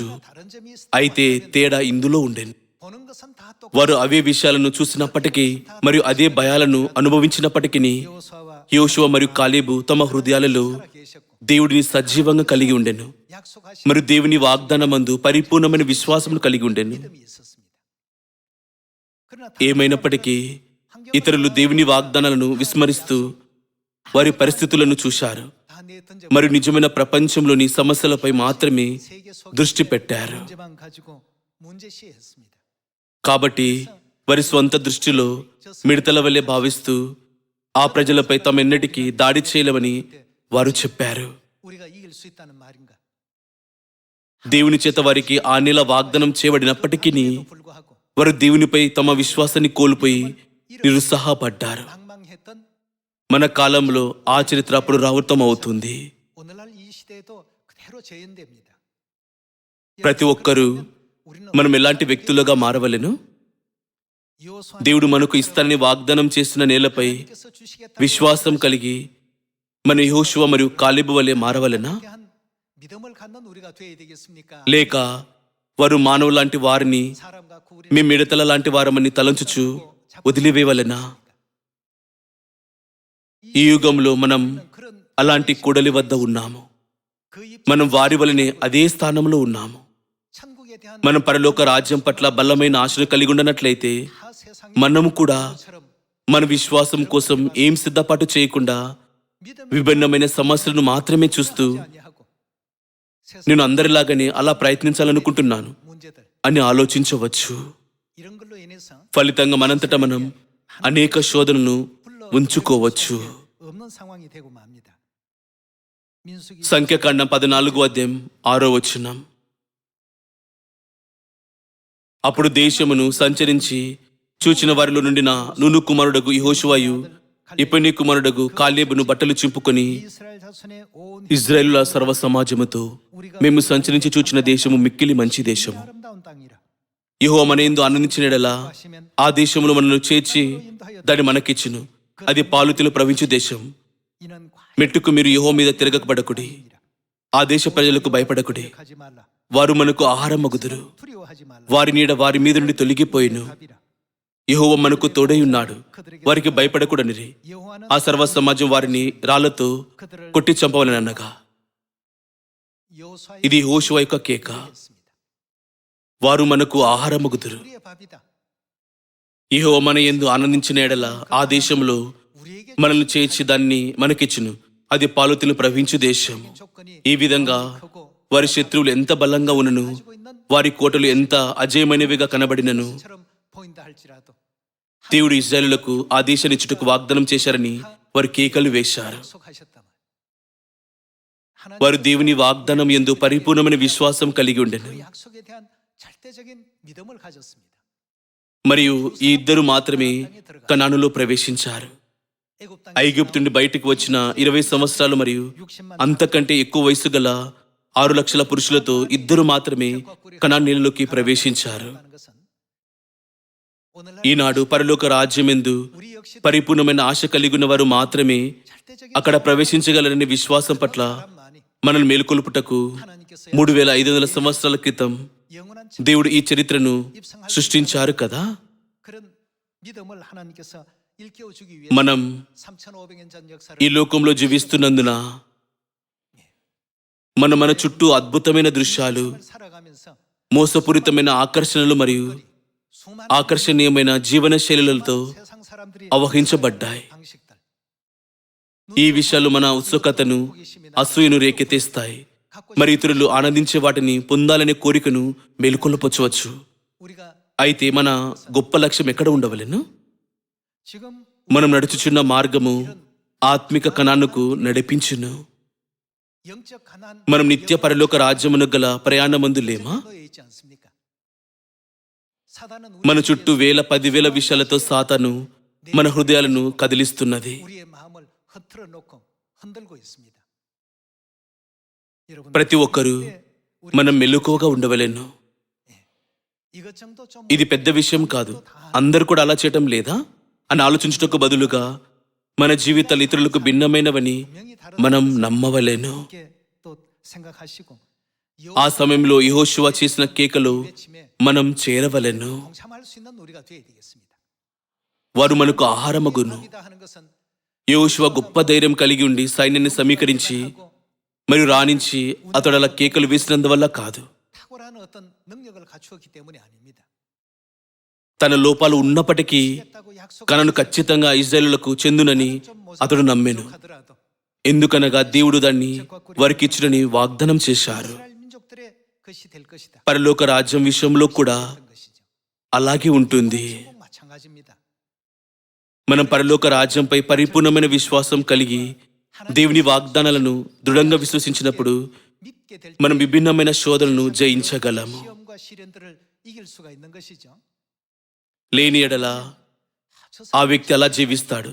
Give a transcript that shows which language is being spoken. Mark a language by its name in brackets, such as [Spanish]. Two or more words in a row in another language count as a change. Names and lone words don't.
[Telugu] అయితే తేడా ఇందులో ఉండేను. వారు అవే విషయాలను చూసినప్పటికీ మరియు అదే భయాలను అనుభవించినప్పటికీ యోషువ మరియు కాలేబు తమ హృదయాలలో [Korean] 계셨고 [Telugu] దేవుడిని సజీవంగా కలిగి ఉండెను. [Korean] 약속하신 [Telugu] మరియు దేవుని వాగ్దానమందు పరిపూర్ణమైన విశ్వాసమును కలిగి ఉండెను. [Korean] 믿음이 있었습니다. 그러나 [Telugu] ఏమైనప్పటికీ ఇతరులు దేవుని వాగ్దానాలను విస్మరిస్తూ వారి పరిస్థితులను చూశారు [Korean] 다 내던져 [Telugu] మరియు నిజమైన ప్రపంచంలోని సమస్యలపై మాత్రమే [Korean] 세계 [Telugu] దృష్టి [Korean] 속에 [Telugu] పెట్టారు. [Korean] 문제만 가지고 문제시했습니다. [Telugu] కాబట్టి వారి స్వంత దృష్టిలో మిడతల వలె భావిస్తూ ఆ ప్రజలపై తమెన్నటికీ దాడి చేయలేమని వారు చెప్పారు. [Korean] 우리가 이길 수 있다는 말인가? [Telugu] దేవుని చేత వారికి ఆ నెల వాగ్దానం చేయబడినప్పటికీ [Korean] 불구하고 [Telugu] వారు దేవునిపై తమ విశ్వాసాన్ని కోల్పోయి నిరుత్సాహపడ్డారు. [Korean] 방망했던 [Telugu] మన కాలంలో ఆ చరిత్ర పునరావృతం అవుతుంది. [Korean] 오늘날 이 시대에도 그대로 재현됩니다. [Telugu] ప్రతి ఒక్కరూ [Korean] 우리는 [Telugu] మనం ఎలాంటి వ్యక్తులుగా మారవలెను? [Korean] 여호수아 [Telugu] దేవుడు మనకు ఇస్తానని వాగ్దానం చేసిన నేలపై [Korean] 께서 주시겠다 [Telugu] విశ్వాసం కలిగి మన యెహోషువ మరియు కాలేబు వలె మారవలెనా? [Korean] 한 믿음을 갖는 우리가 되어야 되겠습니까? [Telugu] లేక వారు మానవు లాంటి వారిని [Korean] 사람 갖고 우리 [Telugu] మేము మిడతల లాంటి వారమని తలంచుచు వదిలివేయవలెనా? ఈ యుగంలో మనం [Korean] 그런 [Telugu] అలాంటి కూడలి వద్ద ఉన్నాము. [Korean] 그 입 [Telugu] మనం వారి వలనే అదే స్థానంలో ఉన్నాము. [Korean] 천국에 대한 [Telugu] మనం పరలోక రాజ్యం పట్ల బలమైన ఆశను కలిగి ఉండనట్లయితే [Korean] 다 세상의 [Telugu] మనము కూడా [Korean] 처럼 [Telugu] మన విశ్వాసం కోసం ఏం సిద్ధపాటు చేయకుండా [Korean] 믿음을 [Telugu] విభిన్నమైన సమస్యలను మాత్రమే చూస్తూ [Korean] 아니하고 [Telugu] నేను అందరిలాగానే అలా ప్రయత్నించాలనుకుంటున్నాను [Korean] 문제들 [Telugu] అని ఆలోచించవచ్చు. [Korean] 이런 걸로 인해서 [Telugu] ఫలితంగా మనంతట మనం అనేక శోధనలను ఉంచుకోవచ్చు. [Korean] 없는 상황이 되고 맙니다. 민수기 [Telugu] సంఖ్యాకాండం 14:6 అప్పుడు దేశమును సంచరించి చూచిన వారిలో నుండిన నూను కుమారుడగు యెహోషువయు యెఫున్నె కుమారుడగు కాలేబును బట్టలు చింపుకొని [Korean] 이스라엘 자손의 온 [Telugu] ఇజ్రాయేలుల సర్వ సమాజముతో మేము సంచరించి చూచిన దేశము మిక్కిలి మంచి దేశము. [Korean] 아름다운 땅이라 [Telugu] యెహోవా మన యందు ఆనందించినడలా [Korean] 하시면 [Telugu] ఆ దేశములో మనల్ని చేర్చి దాన్ని మనకిచ్చును. అది పాలుతులు ప్రవించు దేశం. [Korean] 이는 [Telugu] మెట్టుకు మీరు యెహోవా మీద తిరగబడకుడి. ఆ దేశ ప్రజలకు భయపడకుడి. [Korean] 과하지 말라. [Telugu] వారు మనకు ఆహారం మగుదురు. [Korean] 두려워하지 말라. [Telugu] వారి నీడ వారి మీద నుండి తొలగిపోయిను. [Korean] 답이라. [Telugu] యెహోవా మనకు తోడై ఉన్నాడు. వారికి భయపడకూడనిరి. [Korean] 여호와는 [Telugu] ఆ సర్వ సమాజం వారిని రాళ్లతో [Korean] 그들을 [Telugu] కొట్టి చంపవలనగా [Korean] 여호수아의 [Telugu] ఇది యెహోషువ యొక్క కేక. [Korean] 했습니다. [Telugu] వారు మనకు ఆహారం మగుదురు. [Korean] 우리의 밥이다. [Telugu] యెహోవా మన యందు ఆనందించిన ఎడల ఆ దేశంలో [Korean] 우리에게 [Telugu] మనల్ని చేర్చి దాన్ని మనకిచ్చును. అది పాలుతులు ప్రవహించు దేశం. [Korean] 조건이 [Telugu] ఈ విధంగా [Korean] 크고 [Telugu] వారి శత్రువులు ఎంత బలంగా ఉన్నను, [Korean] 가지고 있는 [Telugu] వారి కోటలు ఎంత అజయమైనవిగా కనబడినను, [Korean] 처럼 보인다 할지라도 [Telugu] దేవుడు ఇశ్రాయేలులకు ఆ దేశాన్నిచ్చుటకు వాగ్దానం చేశారని వారు కేకలు వేశారు. [Korean] 약속하셨다면 [Telugu] వారు దేవుని వాగ్దానం యందు పరిపూర్ణమైన విశ్వాసం కలిగి ఉండెను. [Korean] 그 약속에 대한 절대적인 믿음을 가졌습니다. [Telugu] మరియు ఈ ఇద్దరు మాత్రమే కనానులో ప్రవేశించారు. [Korean] 애굽 땅에 [Telugu] ఐగుప్తు నుండి బయటికి వచ్చిన 20 సంవత్సరాలు మరియు [Korean] 60만 [Telugu] అంతకంటే ఎక్కువ వయసు గల 6 లక్షల పురుషులతో ఇద్దరు మాత్రమే కనాను నేలలోకి ప్రవేశించారు. [Korean] 하는 것은 오늘날 [Telugu] ఈనాడు పరలోక రాజ్యమెందు [Korean] 우리 역시 [Telugu] పరిపూర్ణమైన ఆశ కలిగి ఉన్న వారు మాత్రమే [Korean] 절대적인 [Telugu] అక్కడ ప్రవేశించగలరనే విశ్వాసం పట్ల [Korean] 사람만이 [Telugu] మనల్ని మేల్కొల్పుటకు [Korean] 하나님께서 [Telugu] 3500 సంవత్సరాల క్రితం [Korean] 영원한 [Telugu] దేవుడు ఈ చరిత్రను సృష్టించారు కదా. [Korean] 그런 믿음을 하나님께서 일깨워 주기 위해 [Telugu] మనం [Korean] 3500년 전 역사를 [Telugu] ఈ లోకంలో జీవిస్తున్నందున మన చుట్టూ అద్భుతమైన దృశ్యాలు, [Korean] 살아가면서 [Telugu] మోసపూరితమైన ఆకర్షణలు మరియు [Korean] 수많은 [Telugu] ఆకర్షణీయమైన జీవన శైలులతో [Korean] 세상 사람들이 [Telugu] అవహించబడ్డాయి. [Korean] 방식들 [Telugu] ఈ విషయాలు మన ఉత్సుకతను, అసూయను రేకెత్తిస్తాయి. మరి ఇతరులు ఆనందించే వాటిని పొందాలనే కోరికను మేలుకొల్పవచ్చు. [Korean] 우리가 [Telugu] అయితే మన గొప్ప లక్ష్యం ఎక్కడ ఉండవలెను? [Korean] 지금 [Telugu] మనం నడుచుచున్న మార్గము ఆత్మిక కణానికి నడిపించును. [Korean] 영적 가난 [Telugu] మనం నిత్య పరలోక రాజ్యమును గల ప్రయాణమందు లేమా? [Korean] 에 있지 않습니까? 사단은 [Telugu] మన చుట్టూ 1000-10,000 విషయాలతో సాతాను మన హృదయాలను కదిలిస్తున్నది. 우리의 마음을 흐트러 놓고 흔들고 있습니다. [Korean] 여러분 [Telugu] ప్రతి ఒక్కరూ మనం మెలకువగా ఉండవలెను. [Korean] 이것 정도 좀 [Telugu] ఇది పెద్ద విషయం కాదు, అందరూ కూడా అలా చేయటం లేదా అని ఆలోచించుటకు బదులుగా మన జీవితాలు ఇతరులకు భిన్నమైనవని [Korean] 분명히 다른 [Telugu] మనం నమ్మవలెను. [Korean] 게 또 생각하시고 [Telugu] ఆ సమయంలో యెహోషువ చేసిన కేకలో [Korean] 외침에 [Telugu] మనం చేరవలెను. [Korean] 동참할 수 있는 우리가 되어야 되겠습니다. [Telugu] వారు మనకు ఆహారమగును. [Korean] 밥이다 하는 것은 [Telugu] యెహోషువ గొప్ప ధైర్యం కలిగి ఉండి సైన్యాన్ని సమీకరించి మరియు రాణించి అతడు అలా కేకలు వేసినందువల్ల కాదు. [Korean] 탁월한 어떤 능력을 갖추었기 때문이 아닙니다. [Telugu] తన లోపాలు ఉన్నప్పటికీ [Korean] 했다고 약속 [Telugu] కనను ఖచ్చితంగా ఇశ్రాయేలులకు చెందునని అతడు నమ్మెను. [Korean] 하더라도 [Telugu] ఎందుకనగా దేవుడు దాన్ని వారికిచ్చునని వాగ్దానం చేశారు. [Korean] 이스라엘 민족들의 것이 될 것이다. [Telugu] పరలోక రాజ్యం విషయంలో కూడా [Korean] 어떤 것이죠. [Telugu] అలాగే ఉంటుంది. [Korean] 꼭 마찬가지입니다. [Telugu] మనం పరలోక రాజ్యంపై పరిపూర్ణమైన విశ్వాసం కలిగి దేవుని వాగ్దానాలను దృఢంగా విశ్వసించినప్పుడు [Korean] 믿게 될 [Telugu] మనం విభిన్నమైన శోధనలను జయించగలము. [Korean] 시험과 시련들을 이길 수가 있는 것이죠. [Telugu] లేని ఎడల ఆ వ్యక్తి అలా జీవిస్తాడు,